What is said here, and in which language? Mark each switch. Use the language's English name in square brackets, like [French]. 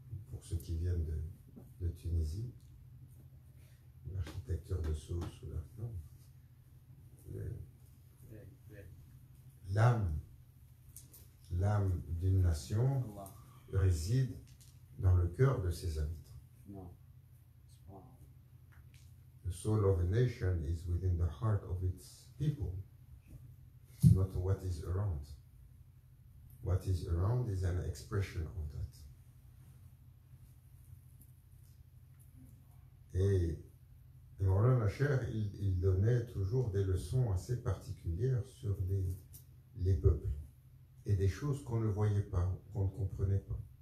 [French] Pour ceux qui viennent de Tunisie, l'architecture de Sousse ou non. L'âme d'une nation réside dans le cœur de ses habitants. [English] The soul of a nation is within the heart of its people, not what is around. What is around is an expression of that. [French] Et Maulana Cheikh, il donnait toujours des leçons assez particulières sur les peuples et des choses qu'on ne voyait pas, qu'on ne comprenait pas.